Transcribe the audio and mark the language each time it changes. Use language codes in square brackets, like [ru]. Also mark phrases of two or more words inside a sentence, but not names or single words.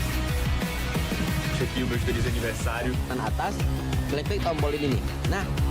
[pt] Check aqui o meu feliz aniversário. [id] Kan atas, klik tombol ini nih. Nah.